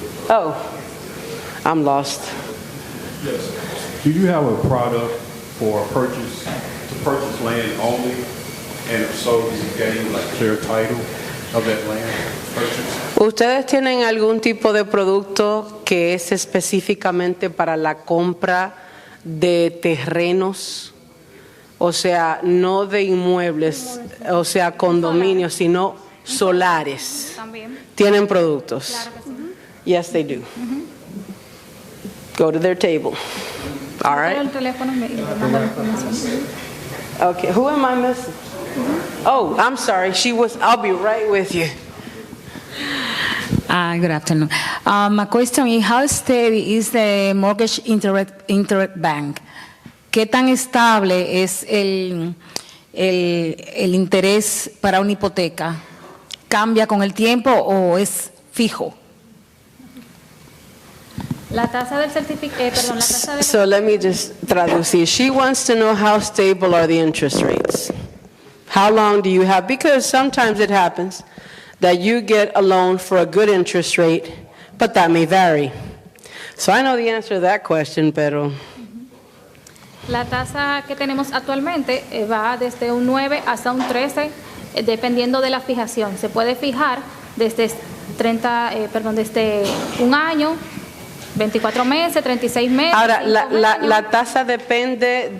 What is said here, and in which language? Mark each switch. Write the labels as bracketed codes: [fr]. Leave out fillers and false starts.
[en] Oh, I'm lost. Yes. Do you have a product for to purchase land only? And if so, do you gain clear title of that land purchase? [es] ¿Ustedes tienen algún tipo de producto que es específicamente para la compra de terrenos? O sea, no de inmuebles, o sea, condominios, sino solares. También. ¿Tienen productos? Claro que sí. [en] Yes, they do. Go to their table. All right. [es] El teléfono me manda la información. [en] Okay, who am I missing? Oh, I'm sorry. I'll be right with you. Good afternoon. My question is, how steady is the mortgage interest bank? [es] ¿Qué tan estable es el interés para una hipoteca? ¿Cambia con el tiempo o es fijo? La tasa del certificado, la tasa de... [en] So let me just traducir. She wants to know how stable are the interest rates. How long do you have? Because sometimes it happens that you get a loan for a good interest rate, but that may vary. So I know the answer to that question, pero... [es] La tasa que tenemos actualmente va desde un 9 hasta un 13, dependiendo de la fijación. Se puede fijar desde desde un año, 24 meses, 36 meses. Ahora, la tasa depende